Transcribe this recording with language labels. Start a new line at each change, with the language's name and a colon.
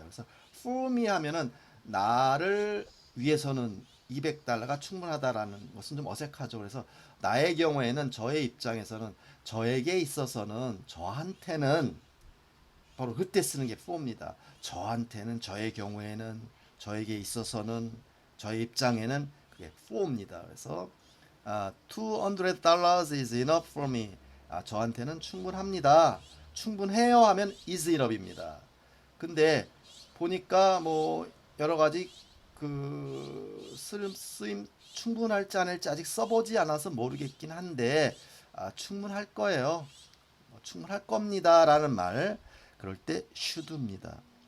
Korean: 그래서 for me 하면은 나를 위해서는 $200가 충분하다라는 것은 좀 어색하죠. 그래서 나의 경우에는, 저의 입장에서는, 저에게 있어서는, 저한테는, 바로 그때 쓰는 게 for입니다. 저한테는, 저의 경우에는, 저에게 있어서는, 저의 입장에는 그게 for입니다. 그래서
English: $200 is enough for me.
Korean: 저한테는 충분합니다. 충분해요 하면 is enough입니다. 근데 보니까 뭐 여러 가지 그 쓰임 충분할지 않을지 아직 써보지 않아서 모르겠긴 한데 충분할 거예요. 충분할 겁니다라는 말, 그럴 때 should입니다.